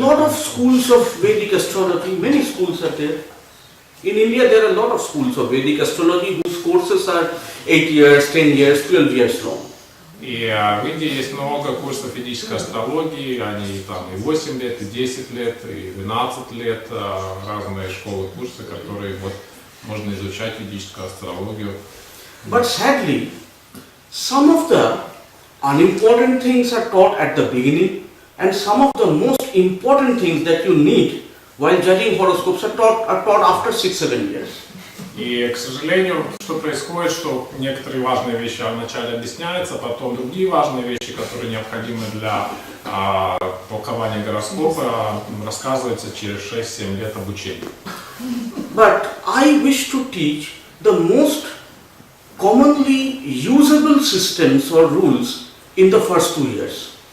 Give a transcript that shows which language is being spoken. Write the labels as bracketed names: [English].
[English] lot of schools of Vedic astrology. Many schools are there. In India, there are a lot of schools of Vedic astrology whose courses are 8 years, 10 years, 12 years long. [Russian] И в Индии есть много курсов ведической астрологии, они там и 8 лет, и 10 лет, и 12 лет, разные школы, курсы, которые вот можно изучать ведическую астрологию. [English] But sadly, some of the unimportant things are taught at the beginning, and some of the most important things that you need while judging horoscopes are taught after 6-7 years. [Russian] И, к сожалению, что происходит, что некоторые важные вещи вначале объясняются, потом другие важные вещи, которые необходимы для толкования гороскопа, рассказываются через 6-7 лет обучения. [English] But I wish to teach the most commonly usable systems or rules in the first 2 years.